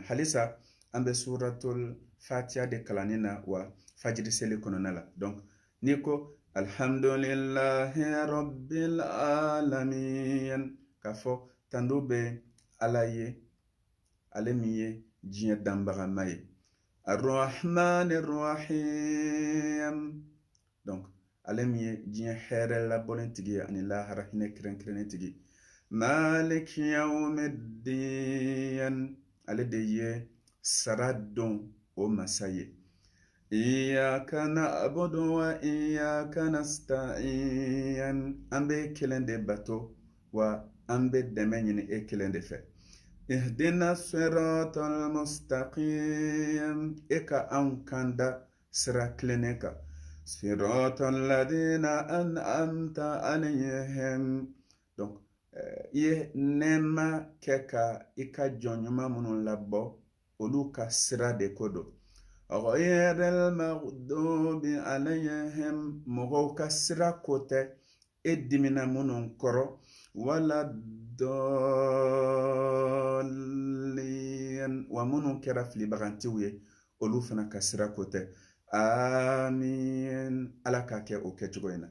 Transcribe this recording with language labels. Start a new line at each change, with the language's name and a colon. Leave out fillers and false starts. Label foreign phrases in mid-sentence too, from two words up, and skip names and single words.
Bambara: Halisa an bɛ suratul fatiha de kalanni na wa fajiri seli kɔnɔna la. Donc n'i ko
Arabic: الحمد لله رب العالمين,
Bambara: k'a fɔ tandu bɛ ala ye ale min ye diɲɛ danbagama ye.
Arabic: الرحمن الرحيم,
Bambara: donc ale min ye diɲɛ hɛrɛ labɔlen tigi ye ani lahara hinɛ kɛrɛnkɛrɛnnen tigi.
Arabic: مالك يوم الدين,
Bambara: ale de ye sara don o masa ye.
Arabic: إياك نعبد وإياك نستعين,
Bambara: an bɛ kelen de bato wa an bɛ dɛmɛ ɲini e kelen de fɛ.
Arabic: اهدنا الصراط المستقيم,
Bambara: e ka an kanda sira kilennen kan.
Arabic: صراط الذين أنعمت عليهم,
Bambara: donc i ye nɛɛma kɛ ka i ka jɔn ɲuman minnu labɔ olu ka sira de ko don.
Arabic: غير المغضوب عليهم,
Bambara: mɔgɔw ka sira ko tɛ e dimina minnu kɔrɔ, wala dɔɔlin, wa minnu kɛra filibagantiw ye olu fana ka sira ko tɛ. Amin, ala k'a kɛ o kɛcogo in na.